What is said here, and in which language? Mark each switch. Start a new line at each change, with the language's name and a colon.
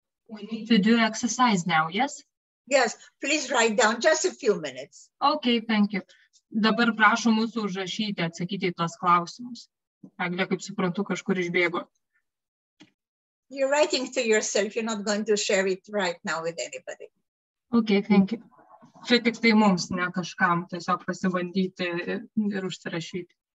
English: We need to do exercise now, yes? Yes, please write down just a few minutes. Okay, thank you.
Lithuanian: Dabar prašom mūsų užrašyti, atsakyti į tuos klausimus. Eglė, kaip suprantu, kažkur išbėgo.
English: You're writing to yourself. You're not going to share it right now with anybody. Okay, thank you.
Lithuanian: Čia tik tai mums, ne kažkam, tiesiog pasibandyti ir užsirašyti.